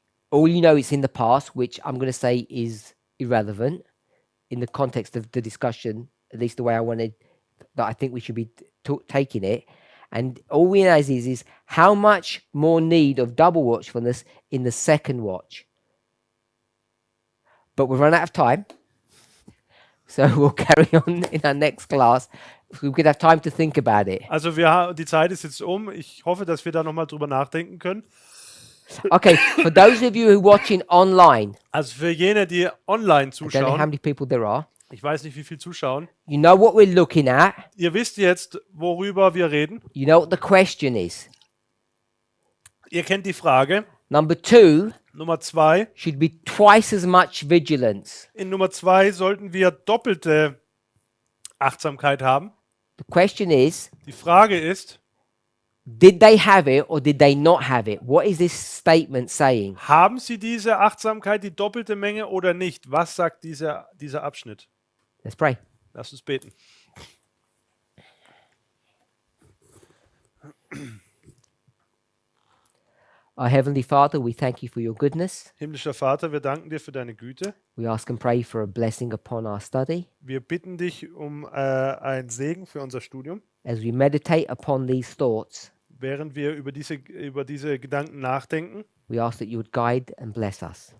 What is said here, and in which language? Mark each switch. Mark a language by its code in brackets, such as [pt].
[en] All you know is in the past, which I'm going to say is irrelevant in the context of the discussion, at least the way I think we should be taking it. And all we know is how much more need of double watchfulness in the second watch. But we've run out of time. So we'll carry on in our next class. We could have time to think about it. [de] Also die Zeit ist jetzt um. Ich hoffe, dass wir da nochmal drüber nachdenken können. [en] Okay, for those of you who are watching online, [de] Also für jene, die online [en] I don't know how [de] zuschauen, [en] many people there are, [de] ich weiß nicht, wie viel zuschauen, [en] you know what we're looking at. [de] ihr wisst jetzt, worüber wir reden. [en] You know what the question is. [de] Ihr kennt die Frage. [en] Number 2 [de] Nummer 2. [en] should be twice as much vigilance. [de] In Nummer 2 sollten wir doppelte Achtsamkeit haben. [en] The question is, [de] Die Frage ist, [en] did they have it or did they not have it? What is this statement saying? [de] haben sie diese Achtsamkeit, die doppelte Menge oder nicht? Was sagt dieser Abschnitt? [en] Let's pray. [de] Lass uns beten. [en] Our Heavenly Father, we thank you for your goodness. [de] Himmlischer Vater, wir danken dir für deine Güte. [en] We ask and pray for a blessing upon our study. [de] Wir bitten dich um einen Segen für unser Studium. [en] As we meditate upon these thoughts, [de] Während wir über diese Gedanken nachdenken, [en] we ask that you would guide and bless us.